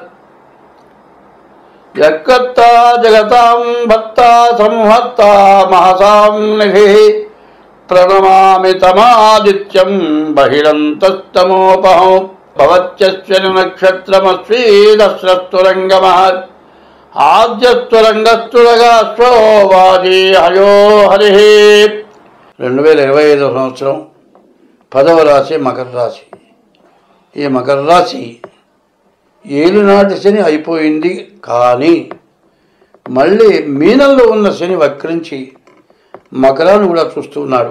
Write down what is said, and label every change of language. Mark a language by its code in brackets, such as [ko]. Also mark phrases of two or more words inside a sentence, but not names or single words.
[sa] यत्कर्ता जगतां भक्ता संहर्ता महसां निधिः प्रणमामि तमादित्यं बहिरन्तस्तमोपहं भवत्यश्विनि नक्षत्रमस्वीदस्रस्तुरङ्गमः आद्यस्तुरङ्गस्तुरगाश्वो वाजी हयो हरिः। [te] 2025 సంవత్సరం 10వ రాశి మకర రాశి. ఈ మకర రాశి ఏలినాటి శని అయిపోయింది, కానీ మళ్ళీ మీనంలో ఉన్న శని వక్రించి మకరాన్ని కూడా చూస్తున్నాడు.